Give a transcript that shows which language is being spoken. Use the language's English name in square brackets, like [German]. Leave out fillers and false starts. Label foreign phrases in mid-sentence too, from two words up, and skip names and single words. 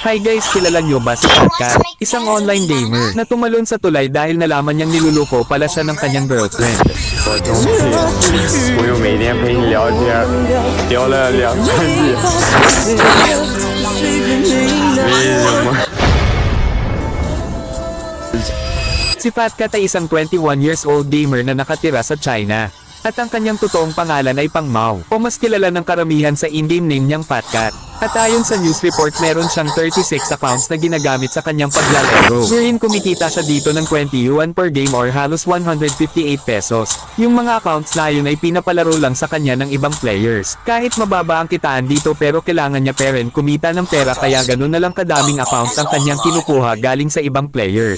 [Filipino] Hi guys, kilala nyo ba si Kat? Isang [English] online gamer [Filipino] na tumalon sa tulay dahil nalaman niyang niluluko pala siya ng kanyang girlfriend. [Chinese] 我终于，我又每天陪你聊天，聊了2、3季，为什么？ [Filipino] Si Fat Cat ay isang 21 [English] years old gamer [Filipino] na nakatira sa China. At ang kanyang totoong pangalan ay Pang Mao, o mas kilala ng karamihan sa [English] in-game name [Filipino] niyang Fat Cat. At ayon sa [English] news report [Filipino] meron siyang 36 accounts na ginagamit sa kanyang paglalaro. Wherein kumikita siya dito ng 20 yuan [English] per game [Filipino] or halos 158 pesos. Yung mga accounts na yun ay pinapalaro lang sa kanya ng ibang players. Kahit mababa ang kitaan dito pero kailangan niya pa rin kumita ng pera kaya ganun na lang kadaming accounts ang kanyang kinukuha galing sa ibang players.